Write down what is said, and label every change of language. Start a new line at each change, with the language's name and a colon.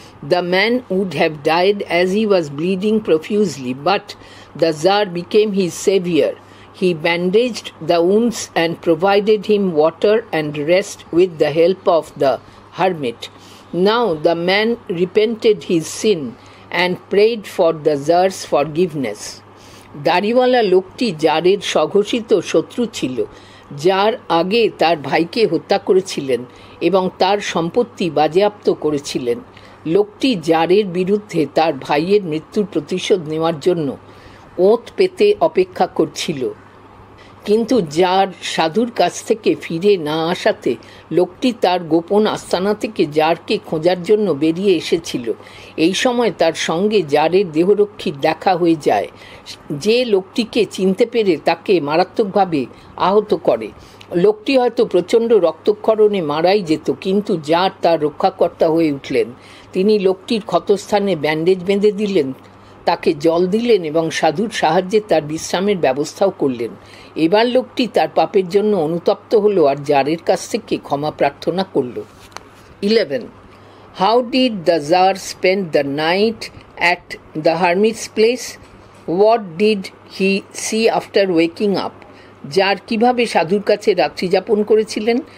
English: The man would have died as he was bleeding profusely, but the Tsar became his savior. He bandaged the wounds and provided him water and rest with the help of the hermit. Now the man repented his sin and prayed for the Tsar's forgiveness.
Bangla: দাড়িওয়ালা লোকটি জারের স্বঘোষিত শত্রু ছিল, যার আগে তার ভাইকে হত্যা করেছিলেন এবং তার সম্পত্তি বাজেয়াপ্ত করেছিলেন। লোকটি জারের বিরুদ্ধে তার ভাইয়ের মৃত্যুর প্রতিশোধ নেওয়ার জন্য ওঁত পেতে অপেক্ষা করছিল, কিন্তু জার সাধুর কাছ থেকে ফিরে না আসাতে লোকটি তার গোপন আস্তানা থেকে জারকে খোঁজার জন্য বেরিয়ে এসেছিল। এই সময় তার সঙ্গে জারের দেহরক্ষীর দেখা হয়ে যায়, যে লোকটিকে চিনতে পেরে তাকে মারাত্মকভাবে আহত করে। লোকটি হয়তো প্রচণ্ড রক্তক্ষরণে মারাই যেত, কিন্তু জার তার রক্ষাকর্তা হয়ে উঠলেন। তিনি লোকটির ক্ষতস্থানে ব্যান্ডেজ বেঁধে দিলেন, তাকে জল দিলেন এবং সাধুর সাহায্যে তার বিশ্রামের ব্যবস্থাও করলেন। এবার লোকটি তার পাপের জন্য অনুতপ্ত হলো আর জারের কাছ থেকে ক্ষমা প্রার্থনা করল।
English: 11. How did the Tsar spend the night at the hermit's place? What did he see after waking up?
Bangla: Jar কিভাবে সাধুর কাছে রাত্রি যাপন করেছিলেন?